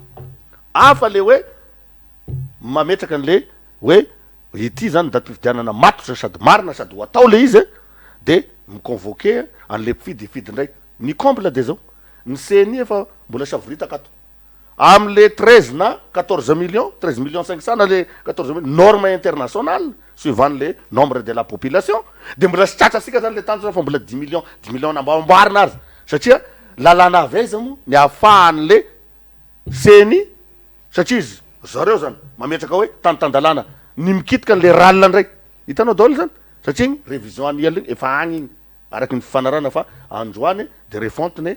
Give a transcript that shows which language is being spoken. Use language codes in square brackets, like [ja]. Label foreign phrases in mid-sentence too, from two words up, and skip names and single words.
[mg] afa le hoe mametraka an'le hoe ity zany date pifidianana matotra sady marina sady ho atao le izy de miconvoqué an'le mpifidy ndray ny comble de zao ny CNI efa mbola savorita ato amle 13 na 14 millions 13 millions 500 na le 14 millions [fr] norme internationale suivant le nombre de la population [mg] de mbola sy tratrasika zany le tanjona fa mbola 10 millions namboamboarina azy satria lalana aveza mo ny ahafahan'le CNI satria izy zareo zany mametraka hoe tantandalana ny mikitika an'le ralina ndray hitanao daholo zany satria igny [fr] révision annuelle [mg] igny efa agny igny araky ny fifanarana fa androany de refontiny